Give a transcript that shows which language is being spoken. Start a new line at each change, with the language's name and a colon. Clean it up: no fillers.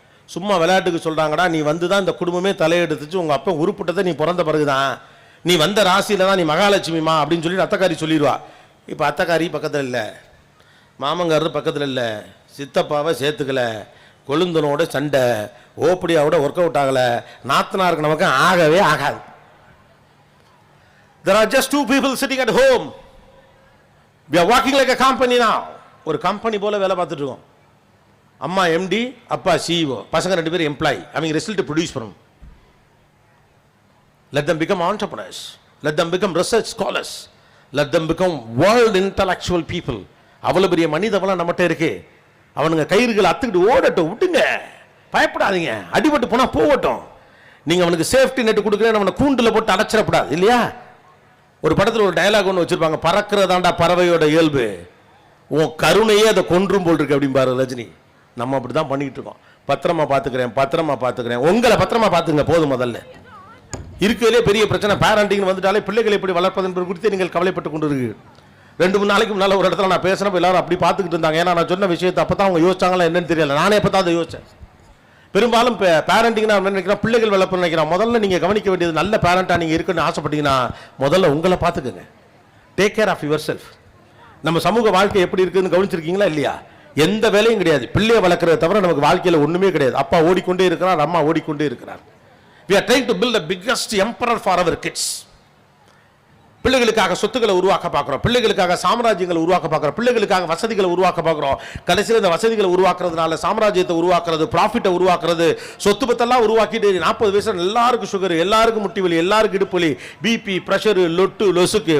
Tamil: சும்மா விளையாட்டுக்கு சொல்கிறாங்கடா, நீ வந்து தான் இந்த குடும்பமே தலையெடுத்துச்சு, உங்கள் அப்பா உருப்பிட்டதை நீ பிறந்த பிறகுதான், நீ வந்த ராசியில் தான் நீ மகாலட்சுமிமா அப்படின்னு சொல்லிட்டு அத்தைக்காரி சொல்லிடுவா. இப்போ அத்தைக்காரி பக்கத்தில் இல்லை, மாமங்காரர் பக்கத்தில் இல்லை, சித்தப்பாவை சேர்த்துக்கல, கொழுந்தனோட சண்டை, ஓப்படியாவோட ஒர்க் அவுட் ஆகலை, நாத்தனாருக்கு நமக்கு ஆகவே ஆகாது.
English: There are just 2 people sitting at home. We are working like a company now.
Tamil: ஒரு கம்பெனி போல வேலை பார்த்துட்டு இருக்கோம். அம்மா எம்டி, அப்பா சிஇஓ, பசங்க 2 பேரும் எம்ப்ளாயி. அவங்க ரிசல்ட் ப்ரொடியூஸ் பண்ணணும்.
English: Let them become entrepreneurs. Let them become research scholars. Let them become world intellectual people.
Tamil: அவ்வளவு பெரிய மனித வளம் நம்மகிட்ட இருக்கு. அவனுங்க கயிறுகளை அத்துக்கிட்டு ஓடட்டும், விட்டுங்க, பயப்படாதீங்க. அடிபட்டு போனா போகட்டும். நீங்க அவனுக்கு சேஃப்டி நெட் கொடுக்குறேன், அவனை கூண்டில் போட்டு அடைச்சிடப்படாது இல்லையா? ஒரு படத்தில் ஒரு டயலாக் ஒன்று வச்சிருப்பாங்க, பறக்கிறதாண்டா பறவையோட இயல்பு, உன் கருணையே அதை கொன்றும் போல் இருக்கு அப்படிம்பாரு ரஜினி. நம்ம அப்படி தான் பண்ணிக்கிட்டு இருக்கோம். பத்திரமா பார்த்துக்கிறேன், உங்களை பத்திரமா பார்த்துங்க போதும். முதல்ல இருக்கிறதே பெரிய பிரச்சனை பேரண்டிங் வந்துட்டாலே பிள்ளைகளை எப்படி வளர்ப்பது என்பது குறித்து நீங்கள் கவலைப்பட்டு கொண்டு இருக்கு. 2-3 நாளைக்கு முன்னால் ஒரு இடத்துல நான் பேசுகிறப்ப எல்லாரும் அப்படி பார்த்துக்கிட்டு இருந்தாங்க. ஏன்னா நான் சொன்ன விஷயத்தை அப்போ தான் அவங்க யோசிச்சாங்களா என்னன்னு தெரியல. நானே அப்போ தான் அதை யோசித்தேன். பெரும்பாலும் பேரண்டிங் நான் நினைக்கிறேன், பிள்ளைகள் வளர்ப்பு நினைக்கிறேன். முதல்ல நீங்கள் கவனிக்க வேண்டியது, நல்ல பேரண்டாக நீங்கள் இருக்குன்னு ஆசைப்பட்டீங்கன்னா முதல்ல உங்களை பார்த்துக்கோங்க.
English: Take care of yourself.
Tamil: நம்ம சமூக வாழ்க்கை எப்படி இருக்குதுன்னு கவனிச்சிருக்கீங்களா இல்லையா? எந்த வேலையும் கிடையாது. பிள்ளையை வளர்க்குறத தவிர நமக்கு வாழ்க்கையில் ஒன்றுமே கிடையாது. அப்பா ஓடிக்கொண்டே இருக்கிறார், அம்மா ஓடிக்கொண்டே இருக்கிறார்.
English: We are trying to build the biggest emperor for our kids.
Tamil: பிள்ளைகளுக்காக சொத்துக்களை உருவாக்க பார்க்குறோம், பிள்ளைகளுக்காக சாம்ராஜ்யங்களை உருவாக்க பார்க்குறோம், பிள்ளைகளுக்காக வசதிகளை உருவாக்க பார்க்குறோம். கடைசியில் இந்த வசதிகளை உருவாக்குறதுனால சாம்ராஜ்யத்தை உருவாக்குறது, ப்ராஃபிட்டை உருவாக்குறது, சொத்து பத்தெல்லாம் உருவாக்கிட்டு 40 வயசுல எல்லாருக்கும் சுகர், எல்லாருக்கும் முட்டி வலி, எல்லாருக்கும் இடுப்பு வலி, பிபி, ப்ரெஷரு, லொட்டு லொசுக்கு.